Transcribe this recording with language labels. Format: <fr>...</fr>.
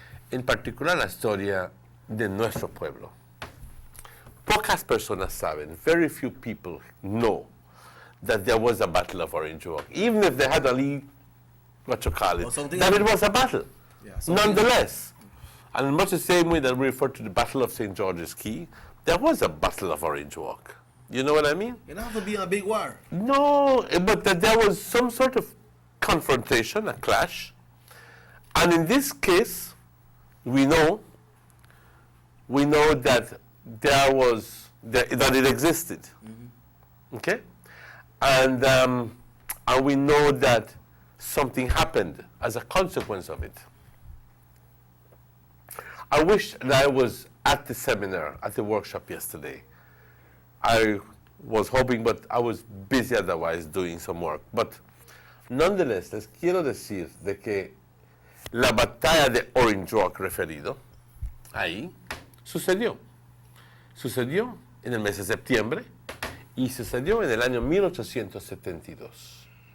<es>En particular la historia de nuestro pueblo. Pocas personas saben,</es> <en>very few people know that there was a Battle of Orange Walk. Even if they had only, that it was a battle. Yeah, nonetheless. And in much the same way that we refer to the Battle of St. George's Key, there was a Battle of Orange Walk. You know what I mean? It don't have to be a big war. No, but that there was some sort of confrontation, a clash. And in this case, we know that that it existed. Mm-hmm. Okay? And we know that something happened as a consequence of it. I wish that I was at the seminar, at the workshop yesterday. I was hoping, but I was busy otherwise doing some work. But nonetheless,</en> <es>les quiero decir de que la batalla de Orange Walk referido, ahí, sucedió. Sucedió en el mes de septiembre y sucedió en el año 1872.</es>